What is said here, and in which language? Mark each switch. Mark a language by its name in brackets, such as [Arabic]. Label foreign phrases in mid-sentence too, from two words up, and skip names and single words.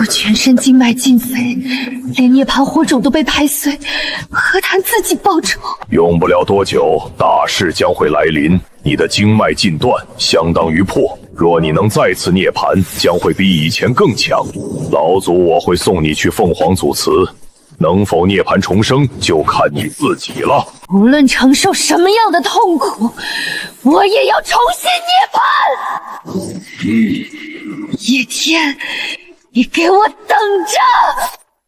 [Chinese] 我全身經脈盡廢，連涅槃火種都被拍碎，何談自己報仇？用不了多久，大事將會來臨。你的經脈盡斷，相當於破。若你能再次涅槃，將會比以前更強。老祖我會送你去鳳凰祖祠，能否涅槃重生，就看你自己了。無論承受什麼樣的痛苦，我也要重新涅槃。葉天，你給我等着！